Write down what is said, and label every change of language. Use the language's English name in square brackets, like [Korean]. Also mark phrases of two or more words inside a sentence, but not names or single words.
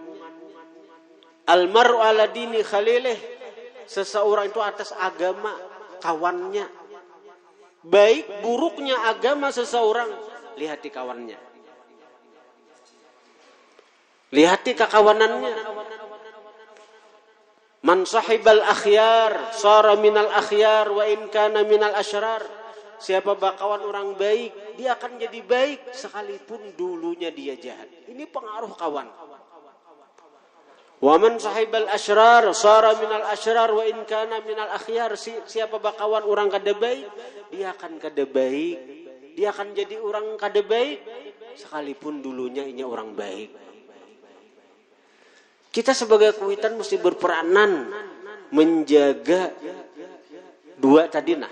[Arabic] المرء على دين خليله. [Banjar] Seseorang itu atas agama kawannya. Baik buruknya agama seseorang, lihati kawannya. Lihati kekawanannya. [Arabic] من صاحب الأخيار صار من الأخيار وإن كان من الأشرار. [Banjar] Siapa bakawan orang baik, dia akan jadi baik sekalipun dulunya dia jahat. Ini pengaruh kawan. [Arabic] ومن صاحب الأشرار صار من الأشرار وإن كان من الأخيار. [Banjar] Siapa bakawan orang kada baik, dia akan kada baik. Dia akan jadi orang kada baik sekalipun dulunya ini orang baik. Kita sebagai kuitan mesti berperanan menjaga dua tadi nah.